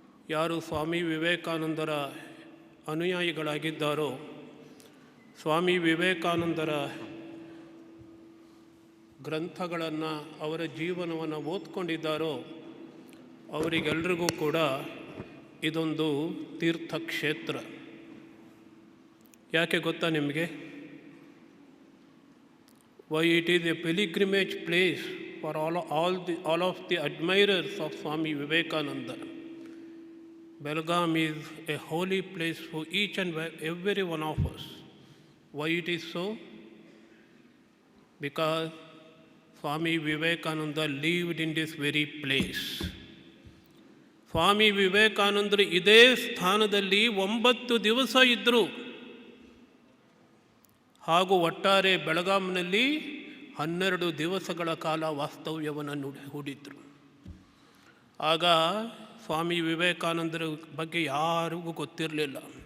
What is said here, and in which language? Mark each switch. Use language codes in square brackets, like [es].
[kn] ಯಾರು ಸ್ವಾಮಿ ವಿವೇಕಾನಂದರ ಅನುಯಾಯಿಗಳಾಗಿದ್ದಾರೋ, ಸ್ವಾಮಿ ವಿವೇಕಾನಂದರ ಗ್ರಂಥಗಳನ್ನು, ಅವರ ಜೀವನವನ್ನು ಓದ್ಕೊಂಡಿದ್ದಾರೋ ಅವರಿಗೆಲ್ರಿಗೂ ಕೂಡ ಇದೊಂದು ತೀರ್ಥಕ್ಷೇತ್ರ. ಯಾಕೆ ಗೊತ್ತಾ ನಿಮಗೆ? [en] Why it is a pilgrimage place for all of the admirers of Swami Vivekananda. Belgaum is a holy place for each and every one of us. Why it is so? Because Swami Vivekananda lived in this very place. [kn] ಸ್ವಾಮಿ ವಿವೇಕಾನಂದರು ಇದೇ ಸ್ಥಾನದಲ್ಲಿ 9 ದಿವಸ ಇದ್ದರು. ಹಾಗೂ ಒಟ್ಟಾರೆ ಬೆಳಗಾಂನಲ್ಲಿ 12 ದಿವಸಗಳ ಕಾಲ ವಾಸ್ತವ್ಯವನ್ನು ಹೂಡಿದ್ರು. ಆಗ ಸ್ವಾಮಿ ವಿವೇಕಾನಂದರ ಬಗ್ಗೆ ಯಾರಿಗೂ ಗೊತ್ತಿರಲಿಲ್ಲ.